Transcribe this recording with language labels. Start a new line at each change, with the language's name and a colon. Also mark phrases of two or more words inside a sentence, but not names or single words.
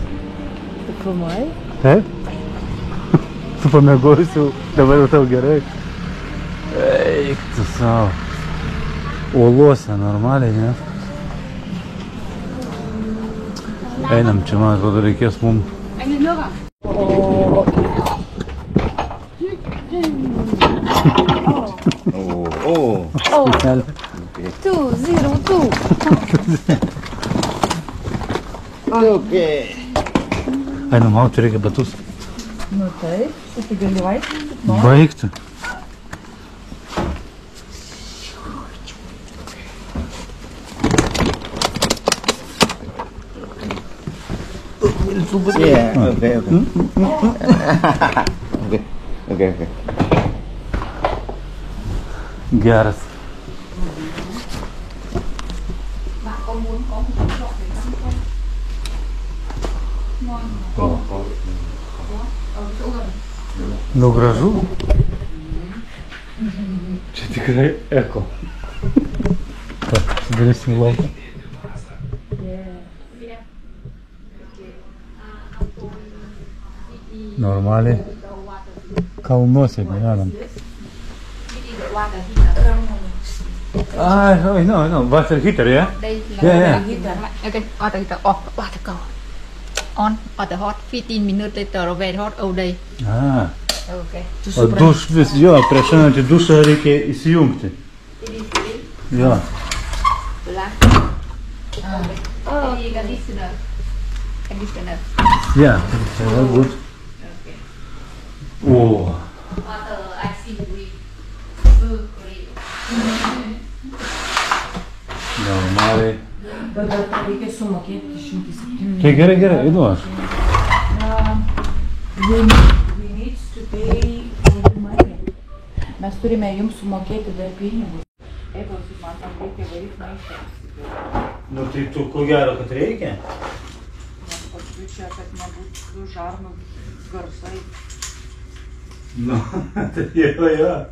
Lithuanian: Tu filmuoji? Taip? Tu pamėgojus jau, dabar jau tau gerai. Eik tu savo. Uoluose normaliai, ne? Einam, čia man atrodo reikės mum.
Vietnamese: Anh lên nước à? Special. 202. Okay.
Lithuanian: Einam, mau, čia reikia batus. Nu taip, tu gali vaikščioti. Baigti.
English: Yeah, okay. Okay.
Lithuanian: Geras.
Vietnamese: Bạn có muốn có một cái lọ để ăn không? Ngon. Ở chỗ gần.
Lithuanian: Nu gražu. Čia tikrai eko. Sudarysim laiką. Normaliai kalnuose gyvenam.
English: I know. Water heater, yeah?
Vietnamese: Đây là
English: Yeah. Okay, water heater off, water go. On, water hot, 15 minutes later, very hot all day. Okay.
Lithuanian: O duš vis, jo, prieš einant į dušą reikia įsijungti. Jo.
English: Conditioner. Yeah, very good. O. Water, I see we.
Lithuanian: Normaliai. Bet reikia sumokėti 107. Tai gerai, einu aš.
English: We need to pay money.
Lithuanian: Mes turime jums sumokėti dar pinigus. Jeigu man tam reikia varyti maistą. Nu tai tu ko gero, kad reikia? Nes paskui čia, kad nebūtų žarnų garsai. Nu, tai jo.